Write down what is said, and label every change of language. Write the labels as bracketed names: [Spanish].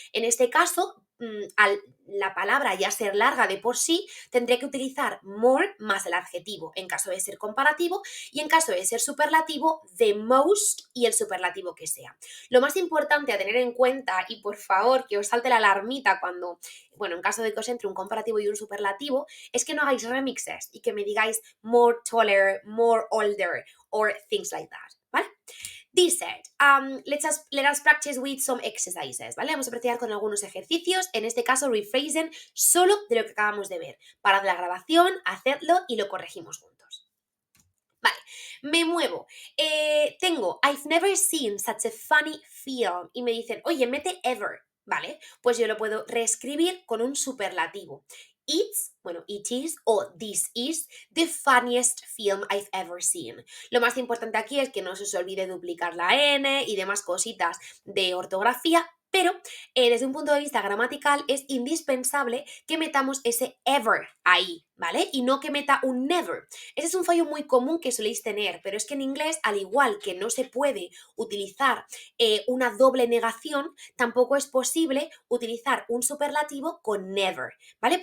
[Spanish] En este caso, al la palabra ya ser larga de por sí, tendré que utilizar more más el adjetivo en caso de ser comparativo, y en caso de ser superlativo, the most y el superlativo que sea. Lo más importante a tener en cuenta, y por favor que os salte la alarmita cuando, bueno, en caso de que os entre un comparativo y un superlativo, es que no hagáis remixes y que me digáis [English] more taller, more older, or things like that, [Spanish] ¿vale? [English] This said, let us practice with some exercises, ¿vale? [Spanish] Vamos a practicar con algunos ejercicios, en este caso rephrasing solo de lo que acabamos de ver. Parad la grabación, hacedlo y lo corregimos juntos. Vale, me muevo. Tengo [English] I've never seen such a funny film [Spanish] y me dicen, oye, mete ever, ¿vale? Pues yo lo puedo reescribir con un superlativo. [English] It's, bueno, it is o this is the funniest film I've ever seen. [Spanish] Lo más importante aquí es que no se os olvide duplicar la N y demás cositas de ortografía, pero desde un punto de vista gramatical es indispensable que metamos ese ever ahí, ¿vale? Y no que meta un never. Ese es un fallo muy común que soléis tener, pero es que en inglés, al igual que no se puede utilizar una doble negación, tampoco es posible utilizar un superlativo con never, ¿vale?